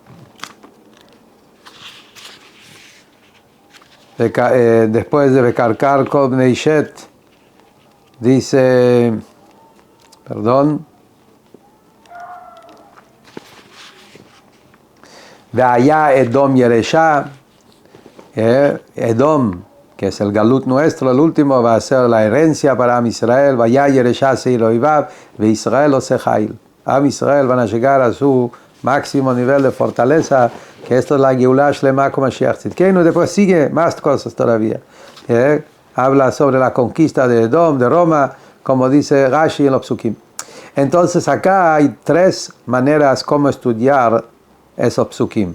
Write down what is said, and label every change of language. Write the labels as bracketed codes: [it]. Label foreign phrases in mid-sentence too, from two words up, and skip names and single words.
[es] Después de [he] וקרקר כל בני שת, [es] dice, perdón, [he] והיה אדום ירשה, אדום, [es] que es el galut nuestro, el último, va a ser la herencia para Am Israel. [he] והיה ירשה שעיר איביו, וישראל עשה חיל. [es] Am Israel van a llegar a su máximo nivel de fortaleza, que esto es la [he] גאולה שלמה [es] como [he] משיח צדקנו. [es] Después sigue más cosas todavía. Habla sobre la conquista de Edom, de Roma, como dice Rashi en los psukim. Entonces acá hay 3 maneras como estudiar esos psukim.